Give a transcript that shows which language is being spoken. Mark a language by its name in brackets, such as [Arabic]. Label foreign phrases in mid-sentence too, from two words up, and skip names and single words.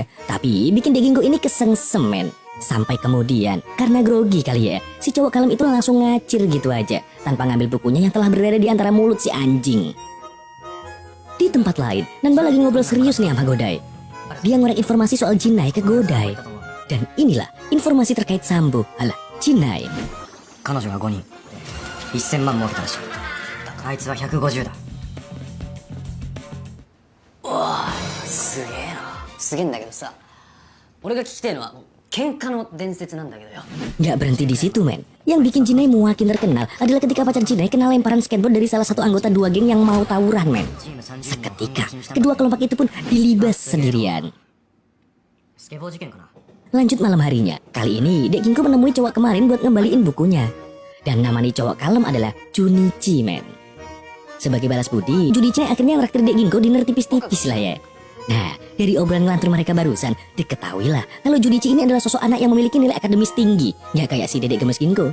[Indonesian] Tapi bikin Dek Ginko ini kesengsemen. Sampai kemudian, karena grogi kali ya, si cowok kalem itu langsung ngacir gitu aja tanpa ngambil bukunya yang telah berada di antara mulut si anjing. Di tempat lain, Nanba lagi ngobrol serius nih sama Godai. Dia ngorek informasi soal Jinai ke Godai. Dan inilah informasi terkait Sambo, alah Jinai. [Japanese] 彼女が5人1000万儲けたらしい。あいつは150だ。おー、すげえな。すげえんだけどさ、俺が聞きてえのは喧嘩の伝説なんだけどよ。 [Indonesian] Gak berhenti di situ, men. Yang bikin Jinai makin terkenal adalah ketika pacar Jinai kena lemparan skateboard dari salah satu anggota dua geng yang mau tawuran, men. Seketika, kedua kelompok itu pun dilibas sendirian. [Japanese] スケボー事件かな。 [Indonesian] Lanjut malam harinya, kali ini Dek Ginko menemui cowok kemarin buat ngembaliin bukunya. Dan nama nih cowok kalem adalah Junichi, men. Sebagai balas budi, Junichi akhirnya ngeraktir Dek Ginko dinner tipis-tipis lah ya. Nah, dari obrolan ngelantur mereka barusan, diketahuilah kalau Junichi ini adalah sosok anak yang memiliki nilai akademis tinggi, nggak kayak si Dedek Gemes Ginko.